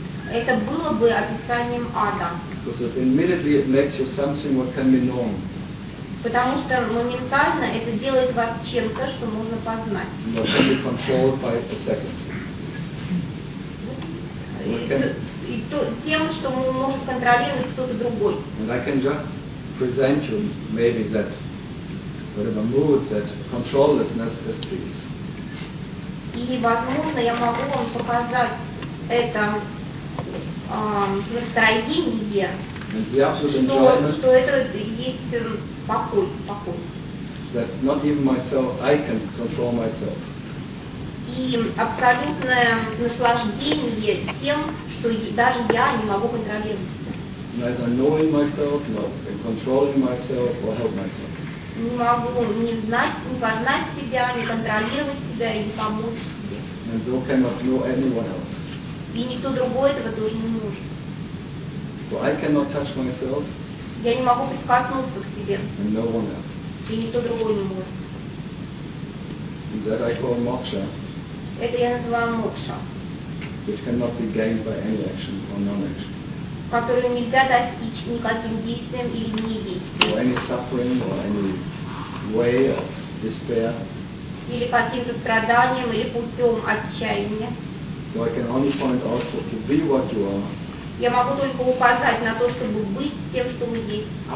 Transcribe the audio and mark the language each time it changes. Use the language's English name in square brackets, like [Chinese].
[Russian] Это было бы описанием ада. [English] Because immediately it makes you something what can be known. [Russian] Потому что моментально это делает вас чем-то, что можно познать. [English] But can be controlled by a second. [Russian] И то, тем, что мы можем контролировать кто-то другой. [English] And I can just present you maybe that whatever mood that controllessness is peace. [Russian] И, возможно, я могу вам показать это настроение, что это есть покой. [English] That not even myself, I can control myself. [Russian] И абсолютное наслаждение тем, что даже я не могу контролировать. [English] Neither knowing myself, nor controlling myself, or help myself. [Russian] Не могу не знать, не познать себя, не контролировать себя и не помочь. [English] And so cannot know anyone else. [Russian] И никто другой этого тоже не может. [English] So I cannot touch myself. [Russian] Я не могу прикоснуться к себе. [English] And no one else. [Russian] И никто другой не может. [English] That I call moksha. [Russian] Это я называю мокша. [English] Which cannot be gained by any action or non-action. [Russian] Которую нельзя достичь никаким действием или не действием. [English] Or any suffering or any way of despair. [Russian] Или каким-то страданием, или путем отчаяния. [English] So [Russian] я могу только указать на то, чтобы быть тем, что мы есть.